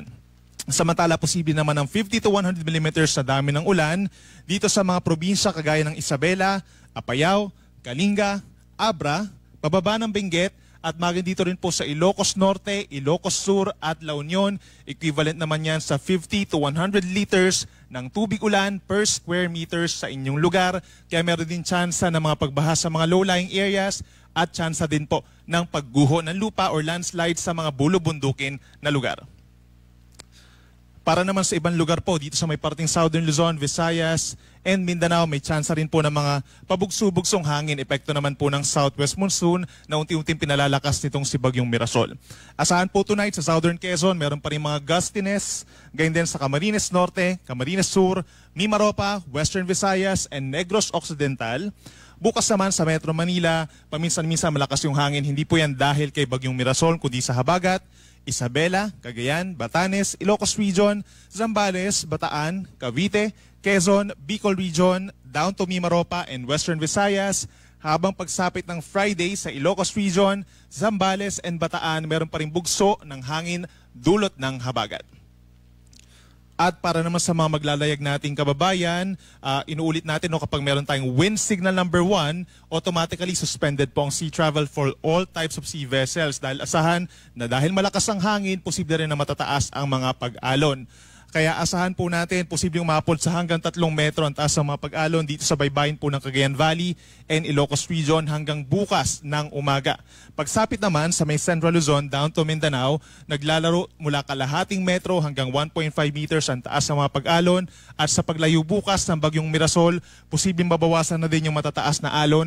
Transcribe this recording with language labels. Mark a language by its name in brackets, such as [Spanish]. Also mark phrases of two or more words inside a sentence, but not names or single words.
[Filipino] Samantala, posible naman ng 50 to 100 mm na dami ng ulan dito sa mga probinsya kagaya ng Isabela, Apayao, Kalinga, Abra, pababa ng Benguet at maging dito rin po sa Ilocos Norte, Ilocos Sur at La Union. Equivalent naman yan sa 50 to 100 liters ng tubig ulan [English] per square meters [Filipino] sa inyong lugar. Kaya meron din tsansa ng mga pagbaha sa mga [English] low-lying areas [Filipino] at tsansa din po ng pagguho ng lupa or landslide sa mga bulubundukin na lugar. Para naman sa ibang lugar po, dito sa may parting Southern Luzon, Visayas, and Mindanao, may tsansa rin po ng mga pabugso-bugsong hangin. Epekto naman po ng southwest monsoon na unti-unting pinalalakas nitong si bagyong Mirasol. Asahan po tonight sa Southern Quezon, meron pa rin mga gustiness, gayon din sa Camarines Norte, Camarines Sur, Mimaropa, Western Visayas, and Negros Occidental. Bukas naman sa Metro Manila, paminsan-minsan malakas yung hangin. Hindi po yan dahil kay bagyong Mirasol, kundi sa habagat. Isabela, Cagayan, Batanes, Ilocos Region, Zambales, Bataan, Cavite, Quezon, Bicol Region, down to Mimaropa and Western Visayas, habang pagsapit ng Friday sa Ilocos Region, Zambales and Bataan, meron pa rin bugso ng hangin dulot ng habagat. At para naman sa mga maglalayag nating kababayan, inuulit natin kapag meron tayong [English] wind signal number 1, automatically suspended [Filipino] po ang [English] sea travel for all types of sea vessels [Filipino] dahil asahan na dahil malakas ang hangin, posible rin na matataas ang mga pag-alon. Kaya asahan po natin, posibleng umabot sa hanggang 3 metro ang taas ng mga pag-alon dito sa baybayin po ng Cagayan Valley and Ilocos Region hanggang bukas ng umaga. Pagsapit naman sa may Central Luzon down to Mindanao, naglalaro mula kalahating metro hanggang 1.5 meters ang taas ng mga pag-alon at sa paglayo bukas ng bagyong Mirasol, posibleng mabawasan na din yung matataas na alon.